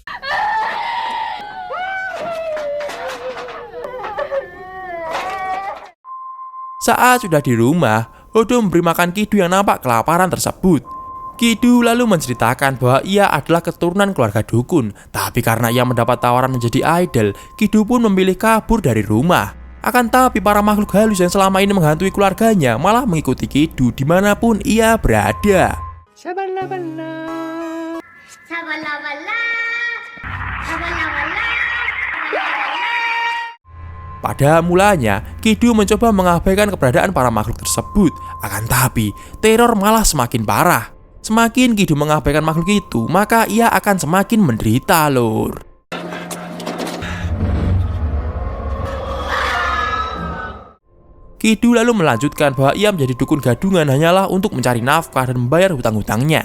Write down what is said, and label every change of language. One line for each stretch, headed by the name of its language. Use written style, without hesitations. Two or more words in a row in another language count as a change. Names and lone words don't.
Indonesian: Saat sudah di rumah, Hodo memberi makan Kidu yang nampak kelaparan tersebut. Kidu lalu menceritakan bahwa ia adalah keturunan keluarga dukun. Tapi karena ia mendapat tawaran menjadi idol, Kidu pun memilih kabur dari rumah. Akan tapi para makhluk halus yang selama ini menghantui keluarganya malah mengikuti Kidu dimanapun ia berada. 샤발라발라. 사발라발라. 사발라발라. Pada mulanya, Kidu mencoba mengabaikan keberadaan para makhluk tersebut. Akan tapi, teror malah semakin parah. Semakin Kidu mengabaikan makhluk itu, maka ia akan semakin menderita, lur. Kidu lalu melanjutkan bahwa ia menjadi dukun gadungan hanyalah untuk mencari nafkah dan membayar hutang-hutangnya.